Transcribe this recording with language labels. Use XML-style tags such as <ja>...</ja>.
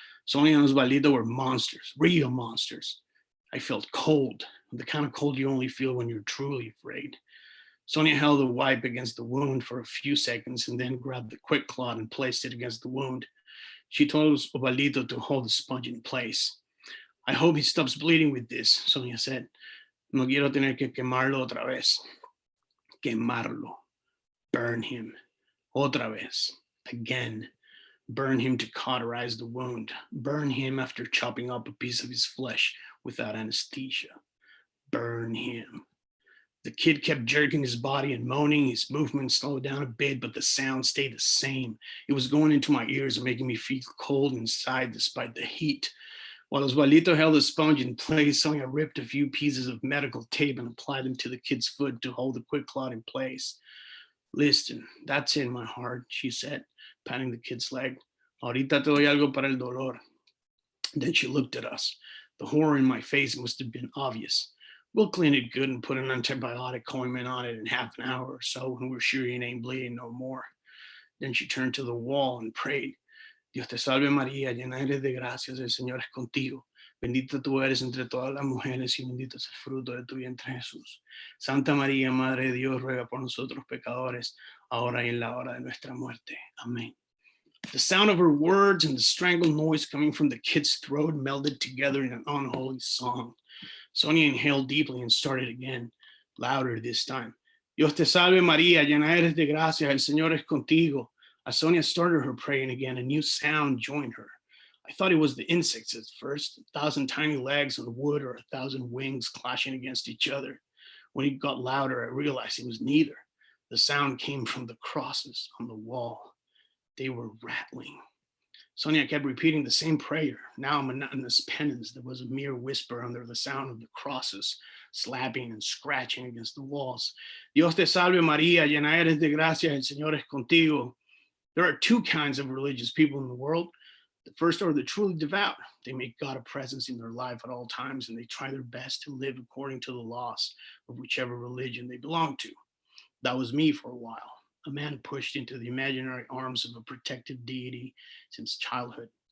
<en>Sonia and Osvaldito were monsters, real monsters. I felt cold, the kind of cold you only feel when you're truly afraid. Sonia held the wipe against the wound for a few seconds and then grabbed the quick cloth and placed it against the wound. She told Osvaldito to hold the sponge in place. I hope he stops bleeding with this, Sonia said.</en> <es>No quiero tener que quemarlo otra vez. Quemarlo.</es> <en>Burn him.</en> <es>Otra vez.</es> <en>Again. Burn him to cauterize the wound. Burn him after chopping up a piece of his flesh without anesthesia. Burn him. The kid kept jerking his body and moaning. His movement slowed down a bit, but the sound stayed the same. It was going into my ears and making me feel cold inside despite the heat. While Osvaldito held the sponge in place, Sonia ripped a few pieces of medical tape and applied them to the kid's foot to hold the quick clot in place. Listen, that's in my heart, she said, patting the kid's leg.</en> <es>Ahorita te doy algo para el dolor.</es> <en>Then she looked at us. The horror in my face must have been obvious. We'll clean it good and put an antibiotic ointment on it in half an hour or so when we're sure it ain't bleeding no more. Then she turned to the wall and prayed.</en> <es>Dios te salve María, llena eres de gracias, el Señor es contigo. Bendita tú eres entre todas las mujeres y bendito es el fruto de tu vientre Jesús. Santa María, Madre de Dios, ruega por nosotros pecadores, ahora y en la hora de nuestra muerte. Amén.</es> <en>The sound of her words and the strangled noise coming from the kid's throat melded together in an unholy song. Sonia inhaled deeply and started again, louder this time.</en> <es>Dios te salve María, llena eres de gracia, el Señor es contigo.</es> <en>As Sonia started her praying again, a new sound joined her. I thought it was the insects at first, 1,000 tiny legs on wood or 1,000 wings clashing against each other. When it got louder, I realized it was neither. The sound came from the crosses on the wall. They were rattling. Sonia kept repeating the same prayer, now a monotonous penance that was a mere whisper under the sound of the crosses, slapping and scratching against the walls.</en> <es>Dios te salve María, llena eres de gracia, el Señor es contigo.</es> <en>There are two kinds of religious people in the world. The first are the truly devout. They make God a presence in their life at all times, and they try their best to live according to the laws of whichever religion they belong to. That was me for a while, a man pushed into the imaginary arms of a protective deity since childhood.</en>